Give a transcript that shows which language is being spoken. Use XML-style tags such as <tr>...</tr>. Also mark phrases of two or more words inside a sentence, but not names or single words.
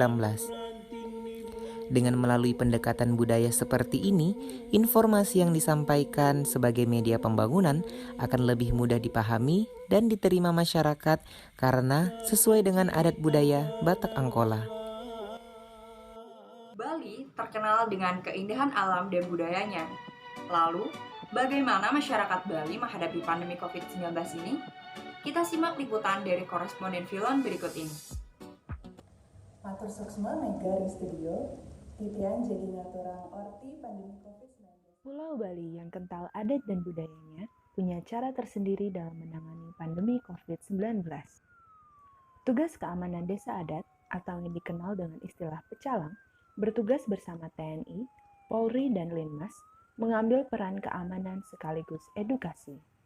<id>Dengan melalui pendekatan budaya seperti ini, informasi yang disampaikan sebagai media pembangunan akan lebih mudah dipahami dan diterima masyarakat karena sesuai dengan adat budaya Batak Angkola. Bali terkenal dengan keindahan alam dan budayanya. Lalu, bagaimana masyarakat Bali menghadapi pandemi COVID-19 ini? Kita simak liputan dari koresponden Filon berikut ini.</id> <ban>Matur suksma mega di studio, titian jadi ngaturang orti pandemi COVID-19.</ban> <id>Pulau Bali yang kental adat dan budayanya punya cara tersendiri dalam menangani pandemi COVID-19. Tugas Keamanan Desa Adat atau yang dikenal dengan istilah Pecalang bertugas bersama TNI, Polri, dan Linmas mengambil peran keamanan sekaligus edukasi.</id>